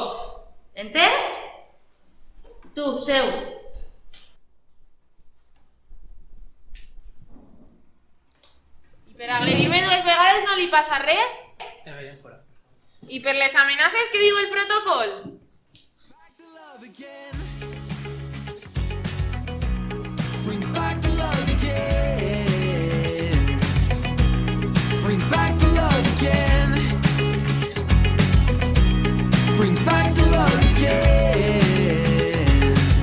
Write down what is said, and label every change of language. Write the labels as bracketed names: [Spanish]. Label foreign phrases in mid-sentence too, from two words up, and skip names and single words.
[Catalan] Entès? Tu, seu. I per agredir-me 2 vegades no li passa res? I per les amenaces que diu el protocol? [English] Bring back the love again. Bring back the love again. Bring back the love again.